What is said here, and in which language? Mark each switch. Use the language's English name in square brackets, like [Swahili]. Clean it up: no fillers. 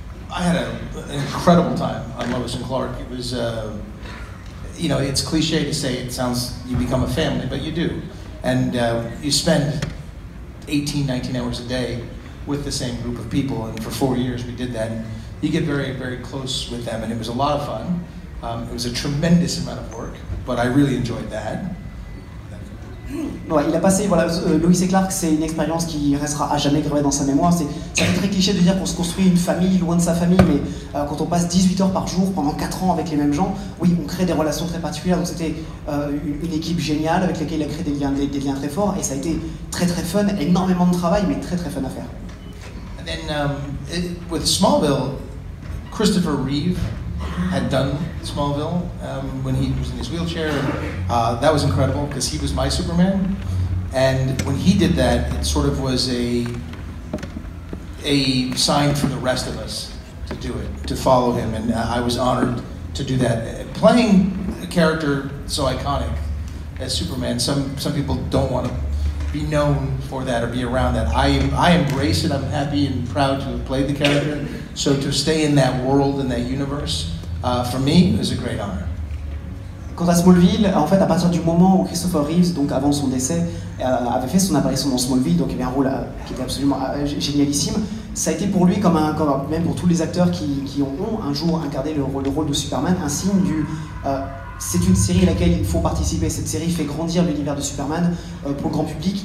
[English] I had an incredible time on Lois and Clark. It was, it's cliche to say it sounds, you become a family, but you do. And you spend 18, 19 hours a day with the same group of people, and for 4 years we did that. And you get very, very close with them, and it was a lot of fun. It was a tremendous amount of work, but I really enjoyed that. [French] Ouais, il a passé, Lois et Clark, c'est une expérience qui restera à jamais gravée dans sa mémoire. C'est très cliché de dire qu'on se construit une famille loin de sa famille, mais quand on passe 18 heures par jour pendant 4 ans avec les mêmes gens, oui, on crée des relations très particulières. Donc c'était une équipe géniale avec laquelle il a créé des liens très forts, et ça a été très très fun, énormément de travail, mais très très fun à faire. [English] And then with Smallville, Christopher Reeve had done Smallville when he was in his wheelchair. That was incredible because he was my Superman. And when he did that, it sort of was a sign for the rest of us to do it, to follow him. And I was honored to do that. Playing a character so iconic as Superman, some people don't want to be known for that or be around that. I embrace it. I'm happy and proud to have played the character. So to stay in that world, in that universe, for me, is a great honor. [French] Quant à Smallville, en fait, à partir du moment où Christopher Reeves, donc avant son décès, avait fait son apparition dans Smallville, donc il avait un rôle qui était absolument génialissime, ça a été pour lui, même pour tous les acteurs qui ont un jour incarné le rôle de Superman, un signe du... c'est une série à laquelle il faut participer. Cette série fait grandir l'univers de Superman pour le grand public.